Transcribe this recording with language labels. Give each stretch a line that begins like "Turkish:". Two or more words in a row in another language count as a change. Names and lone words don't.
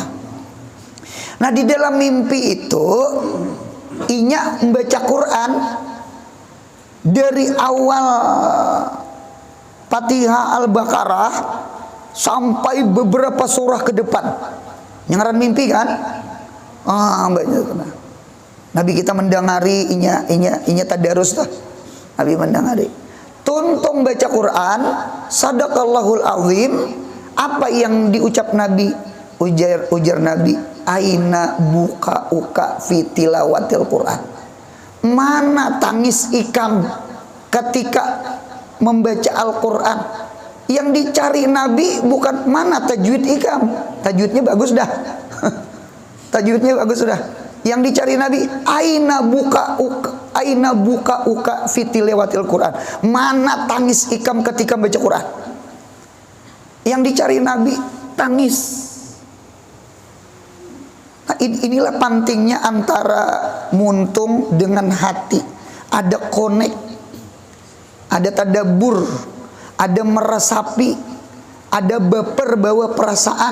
Banjar: Nah, di dalam mimpi itu inya membaca Quran dari awal Fatihah Al-Baqarah sampai beberapa surah ke depan.
Indonesian: Yang mimpi kan? Banyak.
Banjar: Nabi kita mendengari inya tadarus dah. Nabi mendengari. Tuntung baca Quran,
Arabic: صدق الله العظيم.
Indonesian: Apa yang diucap Nabi?
Banjar: Ujar Nabi,
Arabic: أين بكاؤك في تلاوة القرآن.
Banjar: Mana tangis ikam ketika membaca Al-Quran? Yang dicari Nabi bukan mana tajwid ikam. Tajwidnya bagus dah. Tajwidnya bagus sudah.
Indonesian: Yang dicari Nabi,
Arabic: أين بكاؤك في تلاوة القرآن.
Banjar: Mana tangis Ikam ketika baca Quran?
Indonesian: Yang dicari Nabi tangis.
Banjar: Nah, inilah pentingnya antara muntung dengan hati.
Indonesian: Ada connect, ada tadabbur, ada meresapi, ada baper bawa perasaan.